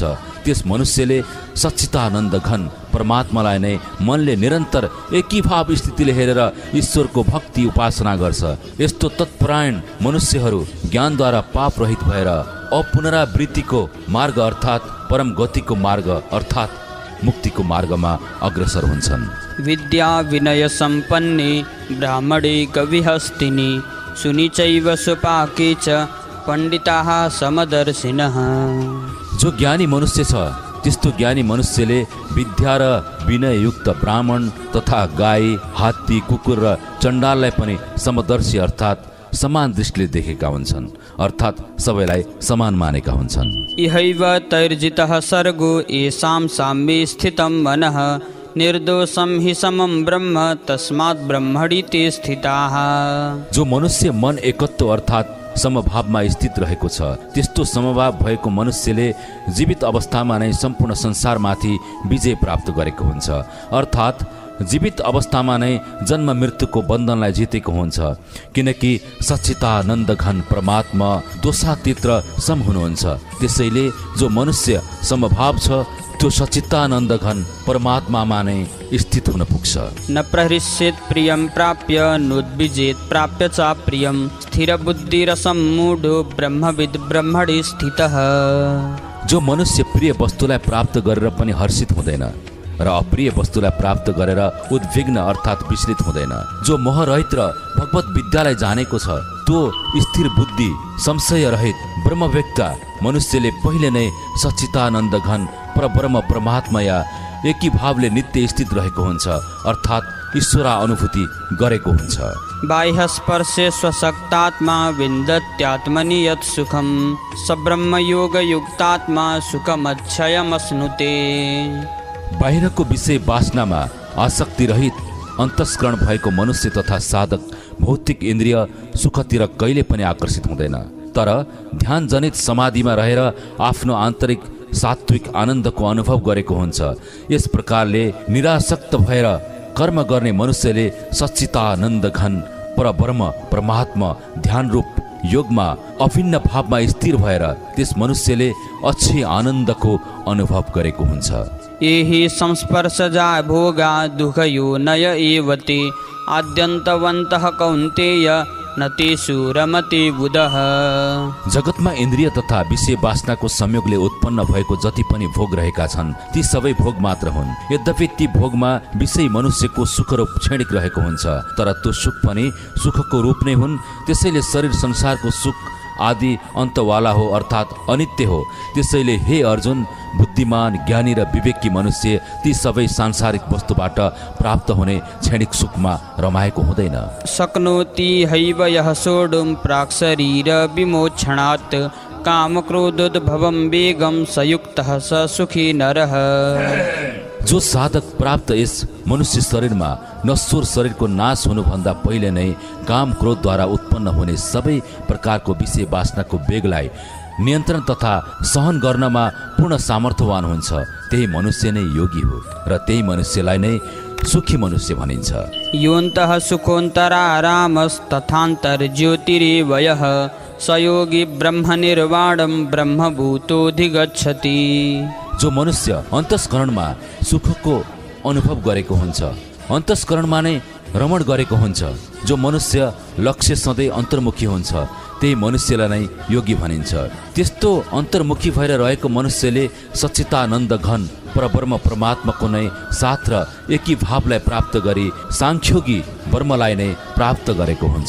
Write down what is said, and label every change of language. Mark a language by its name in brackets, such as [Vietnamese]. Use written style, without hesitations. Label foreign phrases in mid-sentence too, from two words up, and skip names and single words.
[Nepali] त्यस मनुष्यले सच्चिदानन्द घन परमात्मालाई नै मनले निरन्तर एकीभाव स्थितिले हेरेर ईश्वरको भक्ति उपासना गर्छ। यस्तो तत्परायण मनुष्यहरू ज्ञानद्वारा पाप रहित भएर अपुनरावृत्तिको मार्ग अर्थात् परम गतिको मार्ग अर्थात् मुक्तिको मार्गमा अग्रसर हुन्छन्। [Sanskrit] विद्या विनय सम्पन्ने ब्राह्मणे कविहस्तिनि सुनिचैव सुपाके च पण्डिताः समदर्शिनः। [Nepali] जो ज्ञानी मनुष्य छ त्यस्तो ज्ञानी मनुष्यले विद्या र विनययुक्त ब्राह्मण तथा गाई, हात्ती, कुकुर र चण्डाललाई पनि समदर्शी अर्थात् समान दृष्टिले देखेका हुन्छन्, अर्थात् सबैलाई समान मानेका हुन्छन्। [Sanskrit] इहैव तैर्जितः सर्गो येषां साम्ये स्थितं मनः निर्दोषं हि समं ब्रह्म तस्मात् ब्रह्मणि ते स्थिताः। [Nepali] जो मनुष्य मन एकत्व अर्थात् समभावमा स्थित रहेको छ। त्यस्तो समभाव भएको मनुष्यले जीवित अवस्थामा नै सम्पूर्ण संसारमाथि विजय प्राप्त गरेको हुन्छ। अर्थात् जीवित अवस्थामा नै जन्म मृत्युको बन्धनलाई जितेको हुन्छ, किनकि सच्चिदानन्द घन परमात्मा दोषातीत र सम हुनुहुन्छ। त्यसैले जो मनुष्य समभाव छ त्यो सच्चिदानन्द घन परमात्मामा नै स्थित हुन पुग्छ। [Sanskrit] न प्रहृष्येत प्रियं प्राप्य नोद्विजेत प्राप्य च प्रियं स्थिर बुद्धिरसम्मूढो ब्रह्मविद् ब्रह्मणि स्थितः। [Nepali] जो मनुष्य प्रिय वस्तुलाई प्राप्त गरेर पनि हर्षित हुँदैन र अप्रिय वस्तुलाई प्राप्त गरेर उद्विग्न अर्थात् विचलित हुँदैन, जो मोहरहित र भगवत विद्यालाई जानेको छ त्यो स्थिर बुद्धि संशय रहित ब्रह्मव्यक्ता मनुष्यले पहिले नै सच्चिदानन्द घन परब्रह्म परमात्मा या एकी भावले नित्य स्थित रहेको हुन्छ, अर्थात् ईश्वरा अनुभूति गरेको हुन्छ। [Sanskrit] बाह्य स्पर्शे स्वशक्तात्मा विन्दत्यात्मनि यत् सुखं स ब्रह्मयोग युक्तात्मा सुखमक्षयमश्नुते। [Nepali] बाहिरको विषय वासनामा आसक्ति रहित अन्तस्करण भएको मनुष्य तथा साधक भौतिक इन्द्रिय सुखतिर कहिले पनि आकर्षित हुँदैन, तर ध्यान जनित समाधिमा रहेर आफ्नो आन्तरिक सात्विक आनन्दको अनुभव गरेको हुन्छ। यस प्रकारले निरासक्त भएर कर्म गर्ने मनुष्यले सच्चिदानन्द घन परब्रह्म परमात्मा ध्यान रूप योगमा अभिन्न भावमा स्थिर भएर त्यस मनुष्यले अक्षय आनन्दको अनुभव गरेको हुन्छ। [Sanskrit] एहि संस्पर्शजा भोगा दुःखयो नय एवते आद्यन्तवन्तः कौन्तेय न तेषु रमते बुधः। [Nepali] जगतमा इन्द्रिय तथा विषय वासनाको संयोगले उत्पन्न भएको जति पनि भोग रहेका छन् ती सबै भोग मात्र हुन्। यद्यपि ती भोगमा विषय मनुष्यको सुखरूप क्षणिक रहेको हुन्छ, तर त्यो सुख पनि सुखको रूप नै हुन्। त्यसैले शरीर संसारको सुख आदि अन्तवाला हो, अर्थात् अनित्य हो। त्यसैले हे अर्जुन, बुद्धिमान ज्ञानी र विवेकी मनुष्य ती सबै सांसारिक वस्तुबाट प्राप्त हुने क्षणिक सुखमा रमाएको हुँदैन। [Sanskrit] शक्नोति हैव यः सोढुं प्राक् शरीर विमोक्षणात् कामक्रोधोद्भवं वेगं सयुक्तः स सुखी नरः। [Nepali] जो साधक प्राप्त यस मनुष्य शरीरमा नश्वर शरीरको नाश हुनुभन्दा पहिले नै काम क्रोधद्वारा उत्पन्न हुने सबै प्रकारको विषय वासनाको वेगलाई नियन्त्रण तथा सहन गर्नमा पूर्ण सामर्थ्यवान हुन्छ, त्यही मनुष्य नै योगी हो र त्यही मनुष्यलाई नै सुखी मनुष्य भनिन्छ। [Sanskrit] योऽन्तः सुखोऽन्तरारामस्तथान्तर ज्योतिरेव यः स योगी ब्रह्मनिर्वाणं ब्रह्मभूतोऽधिगच्छति। [Nepali] जो मनुष्य अन्तस्करणमा सुखको अनुभव गरेको हुन्छ, अन्तस्करणमा नै रमण गरेको हुन्छ, जो मनुष्य लक्ष्य सधैँ अन्तर्मुखी हुन्छ त्यही मनुष्यलाई नै योगी भनिन्छ। त्यस्तो अन्तर्मुखी भएर रहेको मनुष्यले सच्चिदानन्द घन परब्रह्म परमात्माको नै साथ र एकी भावलाई प्राप्त गरी साङ्ख्योगी ब्रह्मलाई नै प्राप्त गरेको हुन्छ।